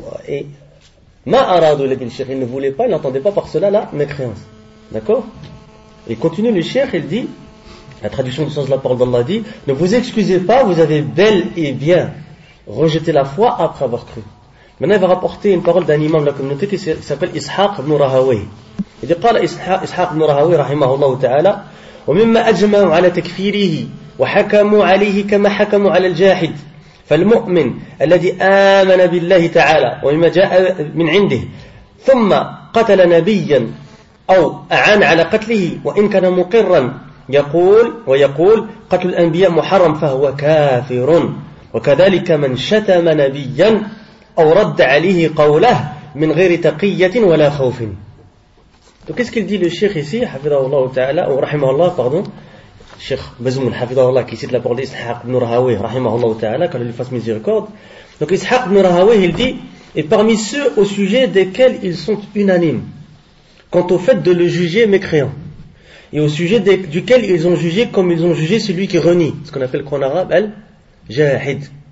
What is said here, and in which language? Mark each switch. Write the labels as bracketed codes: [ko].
[fr] Et ma aradou l'a dit le shir, ils ne voulaient pas, ils n'entendaient pas par cela la mécréance. D'accord ? Et continue le shir, il dit, la traduction du sens de la parole d'Allah dit, ne vous excusez pas, vous avez bel et bien rejeté la foi après avoir cru. Maintenant, il va rapporter une parole d'un imam de la communauté qui s'appelle Ishaq ibn Rahawi. Il dit, [ar] قال Ishaq ibn Rahawi, rahimahullah ta'ala, ومما أجمعوا على تكفيره وحكموا عليه كما حكموا على الجاحد فالمؤمن الذي آمن بالله تعالى ومما جاء من عنده ثم قتل نبيا أو أعان على قتله وإن كان مقرا يقول ويقول قتل الأنبياء محرم فهو كافر وكذلك من شتم نبيا أو رد عليه قوله من غير تقية ولا خوف. [fr] Donc qu'est-ce qu'il dit le cheikh ici, hafidhahullah ta'ala, ou rahimahullah, pardon, cheikh Bazmoun, hafidhahullah, qui cite la parole d'Ishaq ibn Rahawi, rahimahullah ta'ala, qu'Allah lui fasse miséricorde. Donc Ishaq ibn Rahawi, il dit, et parmi ceux au sujet desquels ils sont unanimes, quant au fait de le juger mécréant, et au sujet duquel ils ont jugé comme ils ont jugé celui qui renie, ce qu'on appelle en arabe, al-jahid.